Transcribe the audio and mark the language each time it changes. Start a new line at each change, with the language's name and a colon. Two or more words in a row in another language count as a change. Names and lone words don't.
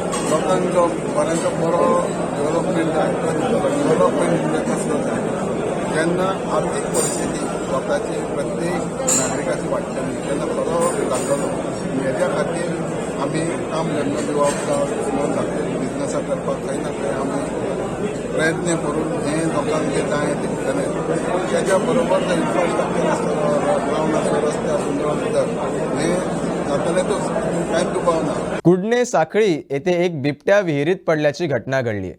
Konkani: लोकांचो बऱ्यांचो बरो डेव्हलपमेंट जाय डेव्हलपमेंट कसलो जाय जेन्ना आर्थीक परिस्थिती लोकांची प्रत्येक नागरिकाची वाडटली तेन्ना बरो लागतलो हेज्या खातीर आमी काम जेन्ना दिवप जावं
English: small business
Konkani: करपाक खंय ना खंय आमी प्रयत्न करून हें लोकांक जें जाय तें दितले तेज्या बरोबर जर इन्फ्रास्ट्रक्चर आसतलो ग्रावंड आसतलो रस्ते आसतलो भितर हें जातलेंच कांय दुबाव ना.
Marathi: कुडणे साखळी येथे एक बिबट्या विहिरीत पडल्याची घटना घडली आहे.